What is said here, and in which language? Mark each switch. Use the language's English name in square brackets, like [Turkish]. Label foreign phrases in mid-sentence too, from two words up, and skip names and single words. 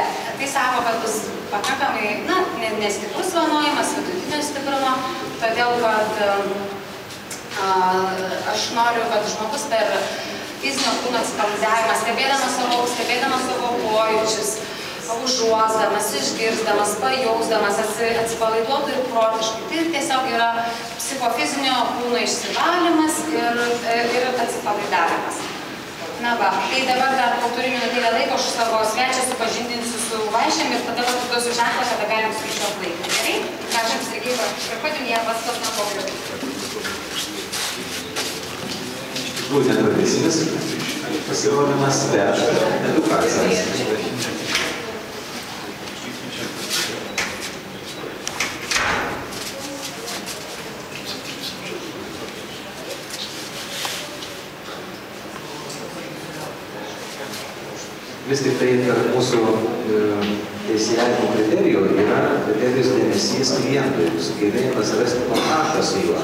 [Lithuanian] Tai sako, kad bus pakankamai, na, nestiprus vanojimas, vidutinio stiprumo, todėl, kad aš noriu, kad žmogus per fizinio kūno atsipalaidavimą, stebėdamas savo pojūčius, užuosdamas, išgirsdamas, pajausdamas, atsipalaiduotų ir protiškai. Tai tiesiog yra psichofizinio kūno išsivalymas ir atsipalaidavimas. Na va, tai dabar dar po turiu minutėlę laiko, aš savo svečią supažindinsiu su vaišėm ir tada duosiu ženklą, kada galim skaičiuoti laiką. Gerai? Kažem, Sergei, [Russian] priходим, я вас познакомлю. [Lithuanian] Iš tikrųjų netradicinis pasirodymas, bet edukacijas. Vis tik tai tarp mūsų teisėjavimo kriterijų yra kriterijus dėmesys klientui, sugebėjimas rasti kontaktą su juo.